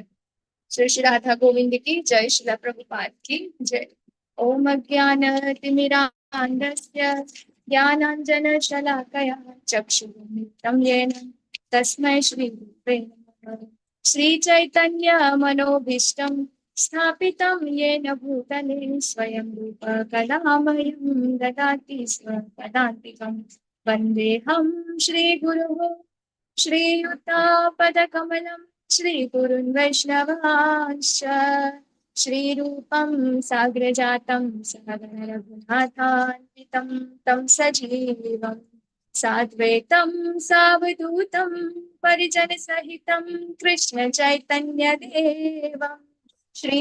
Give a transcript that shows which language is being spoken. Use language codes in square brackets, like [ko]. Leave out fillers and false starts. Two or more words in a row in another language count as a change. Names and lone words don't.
[hi] श्री श्री राधा गोविंद की जय, श्रीला प्रभुपाद की जय. [sa] ओम अज्ञानतिमिरान्धस्य ज्ञानांजन शलाकया चक्षुरुन्मिलितं येन तस्मै श्री गुरवे नमः. श्री चैतन्य मनोभीष्टं स्थापितं येन भूतले स्वयं रूप कलामयं ददाति स्वपदान्तिकं वन्देऽहं श्रीगुरुः श्रीयुतापदकमलं श्रीगुरुन् वैष्णवांश्च श्रीरूपं साग्रजातं सहगण रघुनाथान्वितं तं सजीवं साद्वैतं सावधूतं परिजनसहितं कृष्ण चैतन्यदेवं श्री